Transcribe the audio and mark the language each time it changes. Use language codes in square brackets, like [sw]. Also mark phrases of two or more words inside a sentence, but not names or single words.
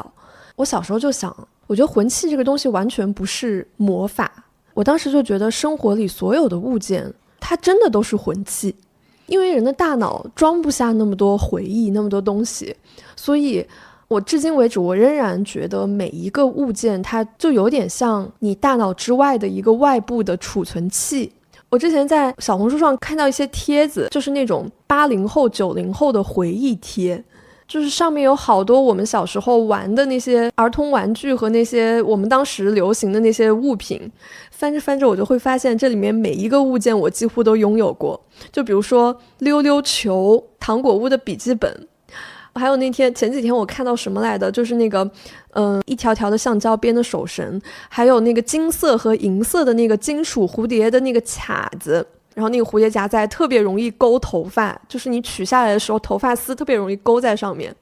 [zh] 我小時候就想，我覺得魂器這個東西完全不是魔法，我當時就覺得生活裡所有的物件它真的都是魂器，因為人的大腦裝不下那麼多回憶，那麼多東西，所以我至今為止，我仍然覺得每一個物件它就有點像你大腦之外的一個外部的儲存器。我之前在小紅書上看到一些帖子，就是那種80後、90後的回憶貼，就是上面有好多我們小時候玩的那些兒童玩具和那些我們當時流行的那些物品。翻着翻着，我就會發現这裡面每一個物件我幾乎都擁有過。就比如說溜溜球、糖果屋的筆記本，還有前幾天我看到什麼來的，就是那個一條條的橡膠邊的手繩，還有那個金色和銀色的那個金屬蝴蝶的那個卡子，然後那個蝴蝶夾在特別容易勾頭髮，就是你取下來的時候頭髮絲特別容易勾在上面。